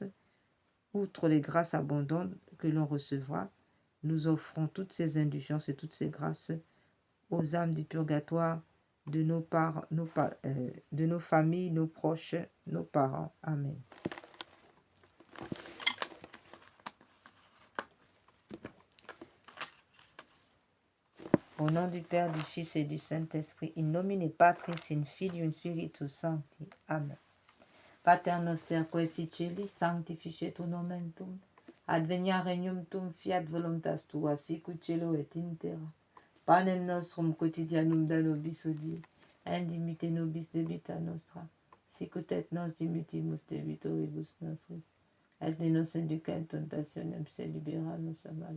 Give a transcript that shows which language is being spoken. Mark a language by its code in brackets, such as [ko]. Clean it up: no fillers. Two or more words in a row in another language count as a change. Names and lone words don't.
[fr] Outre les grâces abondantes que l'on recevra, nous offrons toutes ces indulgences et toutes ces grâces aux âmes du purgatoire, de de nos familles, nos proches, nos parents. Amen. Au nom du Père, du Fils et du Saint-Esprit, [la] in nomine Patris in Filium Spiritus Sancti. Amen. Pater noster qui es in celis, sanctificetur nomen tuum, adveniat regnum tuum, fiat voluntas tua, sicut cielo et in terra. Panem nostrum quotidianum da nobis hodie, et dimitte nobis debita nostra, sicut et nos dimittimus debitoribus nostris, et ne nos induca in tentationem, sed libera nos a malo.